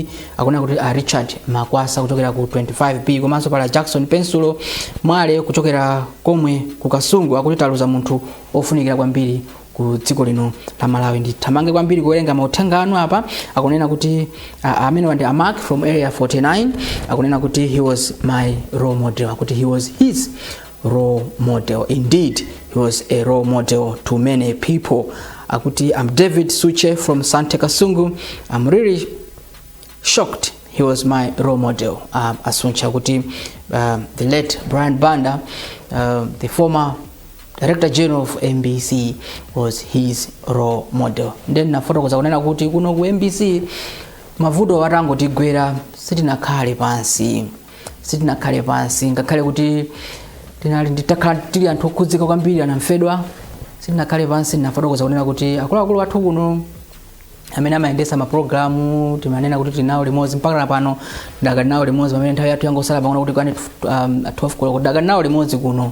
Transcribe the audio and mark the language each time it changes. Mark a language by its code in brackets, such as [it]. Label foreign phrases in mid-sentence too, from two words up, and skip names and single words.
[ny] Akuna kuti Richard Makwasa kuchokera ku 25B, komanso pala Jackson Pensulo Mwale kuchokera komwe ku Kasungu. Akuti taluza munthu ofunikira kwambiri ku dziko lino la Malawi. Ndithamange kwambiri kuwerenga mauthenga anu apa. Akunena kuti amene ndi Mark from area 49. [en] Akunena kuti he was my role model. [ny] Akuti [en] he was his role model. Indeed, he was a role model to many people. [ny] Akuti [en] I'm David Suche from Sante Kasungu. I'm really shocked he was my role model. [ny] Asuncha kuti [en] the late Brian Banda, the former Director General of MBC, was his role model. [ny] Then nafotokoza kunena kuti kuno ku MBC mavuto watango tigwera sitinakhale pansi ngakhale kuti nditakhala tili anthu okhudzika kwambiri anamfedwa sitinakhale pansi. Nafotokoza kunena kuti akuluakulu athu kuno amene amayendesa maprogramu timanena kuti tinawo limodzi mpaka pano ndakali nawo limodzi pamene nthawi yathu yangosala pang'ono kuti kwani 12 koloko ndakali nawo limodzi kuno.